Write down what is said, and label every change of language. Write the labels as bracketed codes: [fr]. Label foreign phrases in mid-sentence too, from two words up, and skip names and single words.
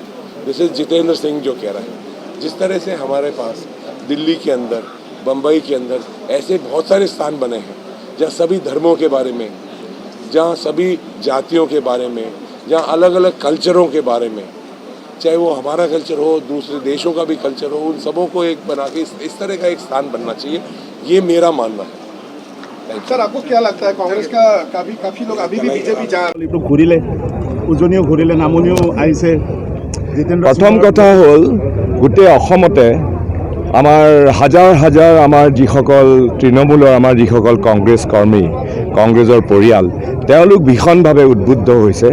[en] This is [hi] जितेंद्र सिंह जो कह रहा है। जिस तरह से हमारे पास दिल्ली के अंदर, बम्बई के अंदर ऐसे बहुत सारे स्थान बने हैं जहाँ सभी धर्मों के बारे में, जहाँ सभी जातियों के बारे में, जहाँ अलग अलग कल्चरों के बारे में, चाहे वो हमारा कल्चर हो, दूसरे देशों का भी कल्चर हो, उन सबों को एक बना के इस तरह का एक स्थान बनना चाहिए, ये मेरा मानना है। सर आपको क्या लगता है कांग्रेस का काफी लोग अभी भी बीजेपी जा [as] ঘূৰিলে উজনিও ঘূৰিলে নামনিও আহিছে প্ৰথম কথা হ'ল গোটেই অসমতে আমাৰ হাজাৰ হাজাৰ আমাৰ যিসকল তৃণমূলৰ আমাৰ যিসকল কংগ্ৰেছ কৰ্মী, কংগ্ৰেছৰ পৰিয়াল, তেওঁলোক ভীষণভাৱে উদ্বুদ্ধ হৈছে।